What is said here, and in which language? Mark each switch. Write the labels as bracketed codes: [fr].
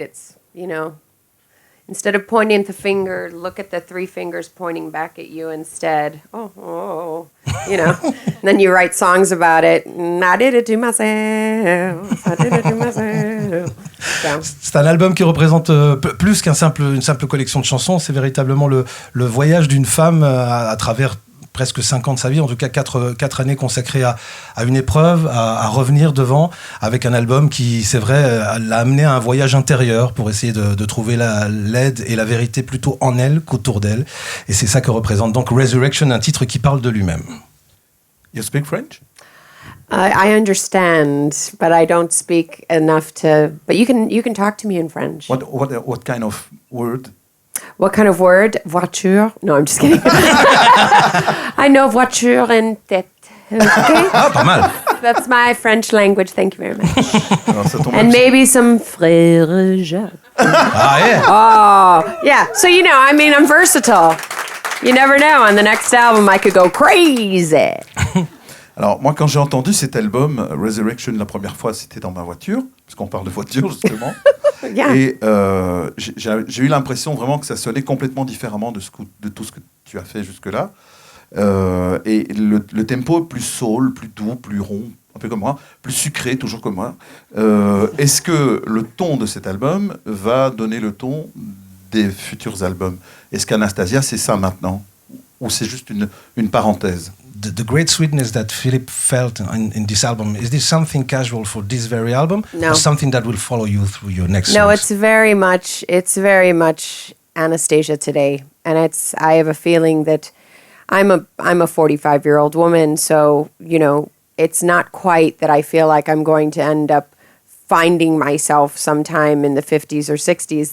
[en] It's, instead of pointing the finger, look at the 3 fingers pointing back at you instead. And then you write songs about it. I did it to myself. I did it to myself. So. [fr] C'est un album qui représente plus qu'une simple collection de chansons. C'est véritablement le voyage d'une femme à travers presque 5 ans de sa vie, en tout cas 4 années consacrées à une épreuve, à revenir devant, avec un album qui, c'est vrai, l'a amené à un voyage intérieur pour essayer de trouver l'aide et la vérité plutôt en elle qu'autour d'elle. Et c'est ça que représente donc Resurrection, un titre qui parle de lui-même. [en] You speak French? I understand, but I don't speak enough to. But you can talk to me in French. What kind of word? What kind of word? Voiture? No, I'm just kidding. I know voiture and tête. Okay? [fr] Ah, pas mal. [en] That's my French language. Thank you very much. [fr] Alors, ça tombe [en] And [fr] bien. [en] maybe some frère Jacques. Ah, yeah. Oh, yeah. So, I'm versatile. You never know. On the next album, I could go crazy. [fr] Alors, moi, quand j'ai entendu cet album, Resurrection, la première fois, c'était dans ma voiture, parce qu'on parle de voiture, justement. [en] Yeah. [fr] Et j'ai eu l'impression vraiment que ça sonnait complètement différemment de tout ce que tu as fait jusque-là. Et le tempo est plus soul, plus doux, plus rond, un peu comme moi, plus sucré, toujours comme moi. Est-ce que le ton de cet album va donner le ton des futurs albums? Est-ce qu'Anastacia, c'est ça maintenant? Ou c'est juste une parenthèse? [en] The great sweetness that Philippe felt in this album, is this something casual for this very album? No. Or something that will follow you through your next No, songs? it's very much Anastacia today. And I have a feeling that I'm a 45-year-old woman, so, you know, it's not quite that I feel like I'm going to end up finding myself sometime in the 50s or 60s.